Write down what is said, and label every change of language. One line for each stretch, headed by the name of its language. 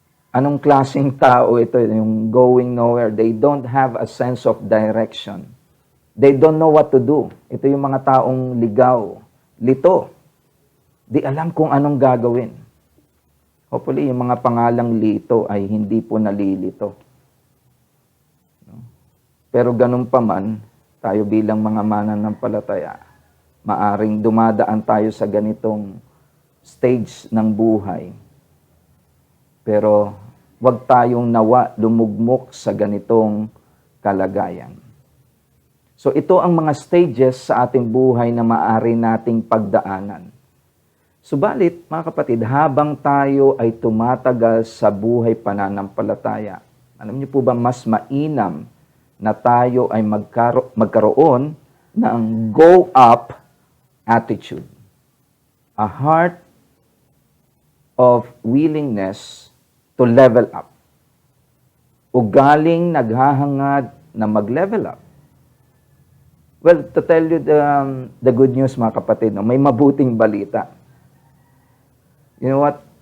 Filipino: Anong klaseng tao ito, yung
English: going nowhere? They don't have a sense of direction. They don't know what to do.
Filipino: Ito yung mga taong ligaw, lito. Di alam kung anong gagawin. Hopefully, yung mga pangalang lito ay hindi po nalilito. Pero ganun pa man, tayo bilang mga mananampalataya, maaring dumadaan tayo sa ganitong stage ng buhay. Pero wag tayong nawa lumugmok sa ganitong kalagayan. So ito ang mga stages sa ating buhay na maaari nating pagdaanan. Subalit, mga kapatid, habang tayo ay tumatagal sa buhay pananampalataya, Alam niyo po ba, mas mainam na tayo ay magkaroon ng go up attitude.
English: A heart of willingness to level up.
Filipino: Ugaling naghahangad na mag-level up.
English: Well, to tell you the good news,
Filipino: mga kapatid, no, may mabuting balita.
English: You know what?